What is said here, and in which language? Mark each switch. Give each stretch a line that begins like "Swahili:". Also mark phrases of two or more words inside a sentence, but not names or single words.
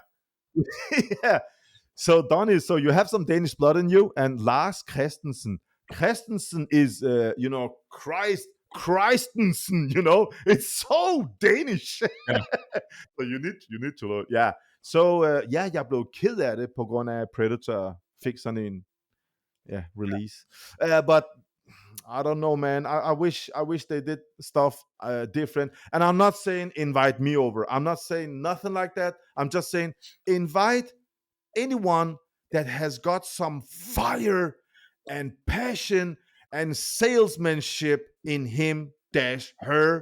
English: Yeah. So Donnie, so you have some Danish blood in you, and Lars Christensen. Christensen is, Christensen, it's so Danish. Yeah. So you need to learn. Yeah. So,
Danish: jeg blev ked af det på grund af Predator fik sådan en release.
English: But I don't know, man. I wish they did stuff different. And I'm not saying invite me over. I'm not saying nothing like that. I'm just saying invite anyone that has got some fire and passion and salesmanship in him - her.